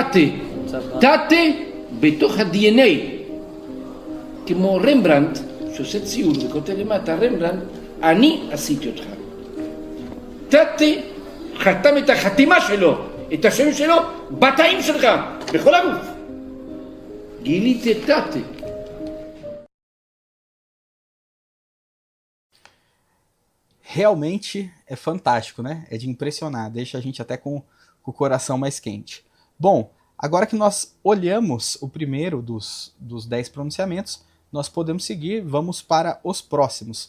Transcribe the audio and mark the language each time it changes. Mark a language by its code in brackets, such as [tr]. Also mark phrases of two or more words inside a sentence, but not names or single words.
[he] תתה בתוך ה-DNA, כמו רמברנט, שעושה ציור וכותב למטה, רמברנט, אני עשיתי אותך. תתה חתם את החתימה שלו, את השם שלו, בתאים שלך, בכל הגוף. גיליתי תתה. [pt] Realmente é fantástico, né? É de impressionar, deixa a gente até com o coração mais quente. Bom, agora que nós olhamos o primeiro dos 10 pronunciamentos, nós podemos seguir, vamos para os próximos.